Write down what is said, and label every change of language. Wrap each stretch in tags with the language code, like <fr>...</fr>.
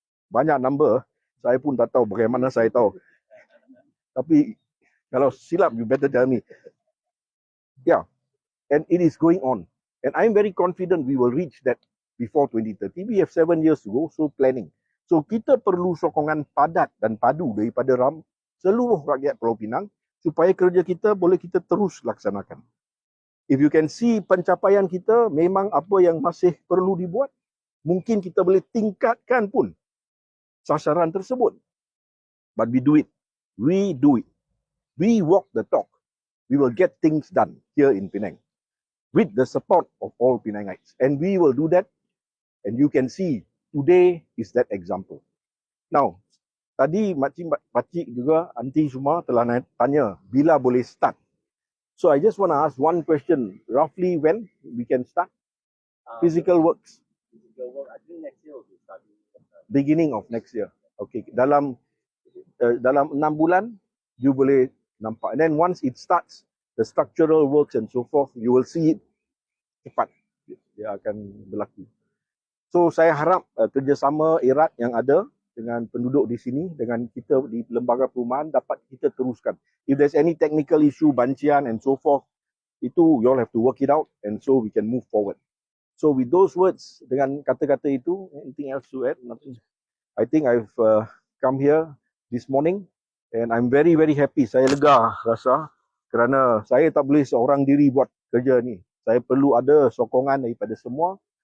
<ms>Banyak number, saya pun tak tahu bagaimana saya tahu. Tapi kalau silap,</ms> <en>you better tell me. Yeah, and it is going on. And I'm very confident we will reach that before 2030. We have 7 years to go, so planning.</en> <ms>So kita perlu sokongan padat dan padu daripada seluruh rakyat Pulau Pinang supaya kerja kita boleh kita terus laksanakan.</ms> <en>If you can see</en> <ms>pencapaian kita, memang apa yang masih perlu dibuat, mungkin kita boleh tingkatkan pun sasaran tersebut.</ms> <en>But we do it. We do it. We walk the talk. We will get things done here in Penang with the support of all Penangites. And we will do that. And you can see today is that example.</en> <ms>Now, tadi makcik juga, aunty semua telah tanya bila boleh start.</ms> <en>So I just want to ask one question. Roughly when we can start physical works? Physical work, I think next year will be starting. Beginning of next year. Okay.</en> <ms>Dalam 6 bulan, you boleh nampak.</ms> <en>And then once it starts, the structural works and so forth, you will see it cepat.</en> <ms>Dia akan berlaku. So saya harap kerjasama erat yang ada dengan penduduk di sini, dengan kita di lembaga perumahan dapat kita teruskan.</ms> <en>If there's any technical issue, bancian and so forth, itu you all have to work it out and so we can move forward. So with those words,</en> <ms>dengan kata-kata itu,</ms> <en>anything else to add? Nothing. I think I've come here this morning and I'm very, very happy.</en> <ms>Saya lega rasa kerana saya tak boleh seorang diri buat kerja ni. Saya perlu ada sokongan daripada semua.</ms>